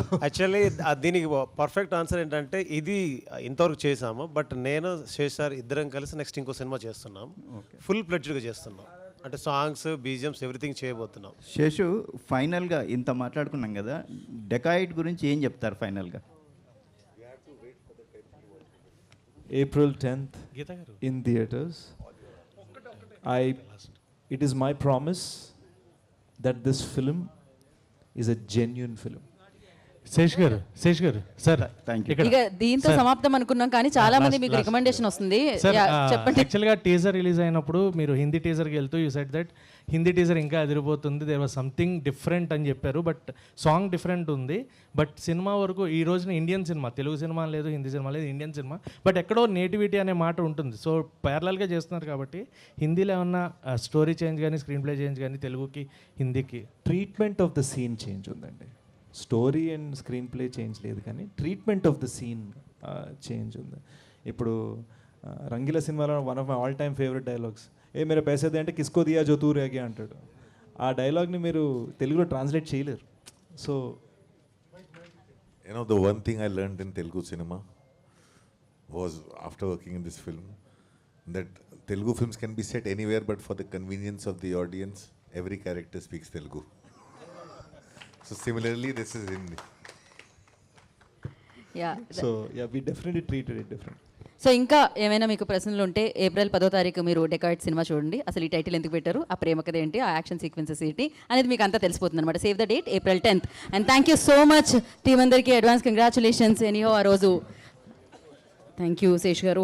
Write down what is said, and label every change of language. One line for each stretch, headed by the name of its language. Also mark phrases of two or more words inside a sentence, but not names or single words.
Telugu: యాక్చువల్లీ దీనికి
English: perfect answer
Telugu: ఏంటంటే ఇది ఇంతవరకు చేసాము, బట్ నేను సార్ ఇద్దరం కలిసి నెక్స్ట్ ఇంకో సినిమా చేస్తున్నాం, ఫుల్ ప్లెడ్జ్డ్గా చేస్తున్నాం. అంటే
English: songs BGMs everything
Telugu: చేయబోతున్నాం. శేషు, ఫైనల్గా ఇంత మాట్లాడుకున్నాం కదా, డెకాయిడ్ గురించి ఏం చెప్తారు ఫైనల్గా?
English: April 10th in theaters. It is my promise that this film is a genuine film.
Telugu: శేష్ గారు సార్ ఇక దీంతో సమాప్తం అనుకున్నాం, కానీ చాలా మంది మీకు రికమెండేషన్ వస్తుంది. చెప్పండి. యాక్చువల్గా
English: teaser release
Telugu: అయినప్పుడు మీరు హిందీ టీజర్కి వెళ్తూ
English: you said that Hindi teaser
Telugu: ఇంకా అదిరిపోతుంది,
English: there was something different
Telugu: అని చెప్పారు. బట్
English: song different
Telugu: ఉంది. బట్ సినిమా వరకు ఈ రోజున
English: Indian cinema,
Telugu: తెలుగు సినిమా లేదు, హిందీ సినిమా లేదు,
English: Indian cinema.
Telugu: బట్ ఎక్కడో నేటివిటీ అనే మాట ఉంటుంది. సో ప్యారలల్గా చేస్తున్నారు కాబట్టి హిందీలో ఏమన్నా
English: story change
Telugu: కానీ,
English: screen play change
Telugu: కానీ, తెలుగుకి హిందీకి
English: treatment of the scene change
Telugu: ఉందండి.
English: story and screen play change
Telugu: లేదు, కానీ
English: treatment of the scene change
Telugu: ఉంది. ఇప్పుడు రంగీలా సినిమాలో
English: one of my all time favorite dialogues,
Telugu: ఏ మీరు పైసేది అంటే
Hindi: किसको दिया
Telugu: జో తూ రేగే అంటాడు. ఆ డైలాగ్ని మీరు తెలుగులో ట్రాన్స్లేట్ చేయలేరు. సో
English: the one thing I learned in Telugu cinema was after working in this film that Telugu films can be set anywhere, but for the convenience of the audience, every character speaks Telugu. So similarly, this is Hindi. Yeah. So we definitely treated it different.
Telugu: సో ఇంకా ఏమైనా మీకు ప్రశ్నలు ఉంటే ఏప్రిల్ 10వ తారీఖు మీరు డెకాయిడ్ సినిమా చూడండి. అసలు ఈ టైటిల్ ఎందుకు పెట్టారు, ఆ ప్రేమ కథ ఏంటి, ఆ యాక్షన్ సీక్వెన్సెస్ ఏంటి అనేది మీకు అంతా తెలిసిపోతుంది అనమాట.
English: save the date
Telugu: April 10th. అండ్
English: thank you so much team
Telugu: అందరికీ.
English: advance congratulations.
Telugu: ఎనీహో ఆ రోజు
English: thank you
Telugu: శేష్ గారు.